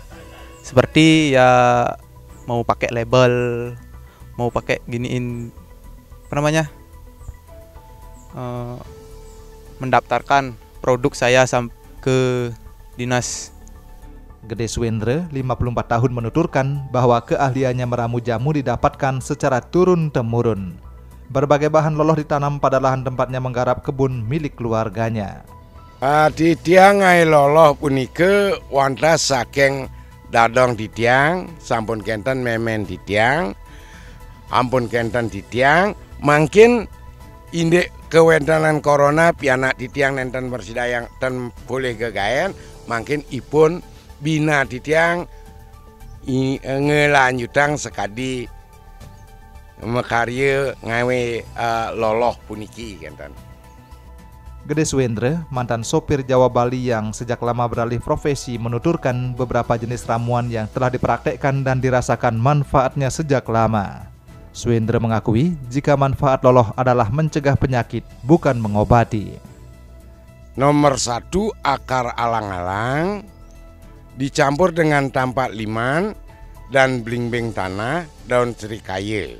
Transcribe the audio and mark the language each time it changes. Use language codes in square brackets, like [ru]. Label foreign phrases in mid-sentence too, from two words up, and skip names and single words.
[id] Seperti ya mau pakai label, mau pakai giniin mendaftarkan produk saya ke dinas. Gede Swendre, 54 tahun menuturkan bahwa keahliannya meramu jamu didapatkan secara turun-temurun. Berbagai bahan loloh ditanam pada lahan tempatnya menggarap kebun milik keluarganya. [ban] Di tiang ngai loloh punike wonten saking dadong di tiang, sampun kenten memen di tiang, ampun kenten di tiang, mungkin indek kewentanan corona pianak di tiang nenten bersidayang dan boleh gegayan, mungkin ipun bina di tiang ngelanjutang sekadi mekarya ngawe loloh puniki kenten. [id] Gede Suendra, mantan sopir Jawa Bali yang sejak lama beralih profesi, menuturkan beberapa jenis ramuan yang telah dipraktekkan dan dirasakan manfaatnya sejak lama. Suendra mengakui jika manfaat loloh adalah mencegah penyakit, bukan mengobati. Nomor 1, akar alang-alang dicampur dengan tampak liman dan blimbing tanah, daun serikaya.